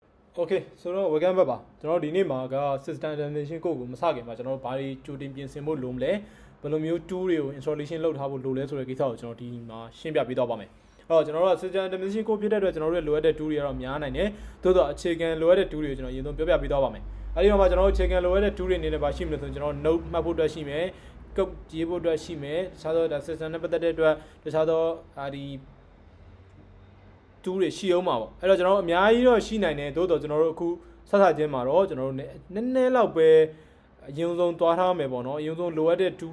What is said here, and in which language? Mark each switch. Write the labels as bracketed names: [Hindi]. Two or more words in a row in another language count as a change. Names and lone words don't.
[Burmese] Okay ဆိုတော့ [English] welcome back [Burmese] ပါကျွန်တော်ဒီနေ့မှာက [English] system installation code [Burmese] ကိုမစခင်မှာကျွန်တော်ဘာတွေကြိုတင်ပြင်ဆင်ဖို့လိုမလဲဘယ်လိုမျိုး tool တွေကို installation လုပ်ထားဖို့လိုလဲဆိုတဲ့ကိစ္စကိုကျွန်တော်ဒီမှာရှင်းပြပေးတော့ပါမယ်အဲ့တော့ကျွန်တော်တို့ [English] system installation code [Burmese] ဖြစ်တဲ့အတွက်ကျွန်တော်တို့လိုအပ်တဲ့ tool တွေကတော့များနိုင်တယ်သို့တော့အခြေခံလိုအပ်တဲ့ tool တွေကိုကျွန်တော်အရင်ဆုံးပြောပြပေးတော့ပါမယ်အဲ့ဒီမှာကျွန်တော်တို့အခြေခံလိုအပ်တဲ့ tool တွေအနေနဲ့ပါရှိမလို့ဆိုရင်ကျွန်တော် note မှတ်ဖို့အတွက်ရှိမယ် code ရေးဖို့အတွက်ရှိမယ်တခြားသော system နဲ့ပတ်သက်တဲ့အတွက်တခြားသောဒီ တူးတွေရှိအောင်ပါပေါ့အဲ့တော့ကျွန်တော်တို့အများကြီးတော့ရှိနိုင်တယ်သို့တော့ကျွန်တော်တို့အခုဆက်ဆက်ချင်းမှာတော့ကျွန်တော်တို့နည်းနည်းလောက်ပဲအရင်ဆုံးသွားထားမယ်ပေါ့နော်အရင်ဆုံးလိုအပ်တဲ့ tool